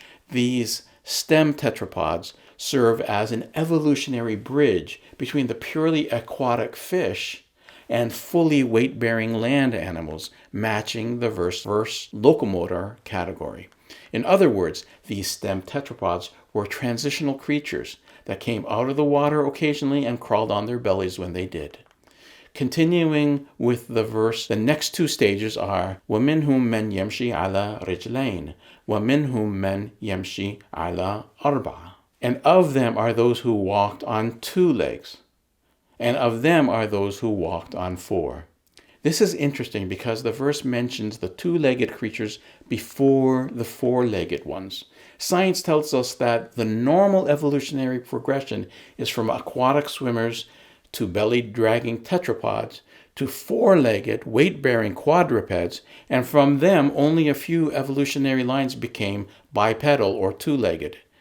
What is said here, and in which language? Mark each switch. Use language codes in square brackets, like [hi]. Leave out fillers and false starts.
[en] These stem tetrapods serve as an evolutionary bridge between the purely aquatic fish and fully weight-bearing land animals, matching the verse locomotor category. In other words, these stem tetrapods were transitional creatures that came out of the water occasionally and crawled on their bellies when they did. Continuing with the verse, the next 2 stages are [ar] وَمِنْهُمْ مَنْ يَمْشِي عَلَى رِجْلَيْنِ وَمِنْهُمْ مَنْ يَمْشِي عَلَى أَرْبَعَةٍ. [en] And of them are those who walked on 2 legs, and of them are those who walked on 4. This is interesting because the verse mentions the 2-legged creatures before the 4-legged ones. Science tells us that the normal evolutionary progression is from aquatic swimmers to belly-dragging tetrapods to 4-legged, weight-bearing quadrupeds, and from them only a few evolutionary lines became bipedal or 2-legged.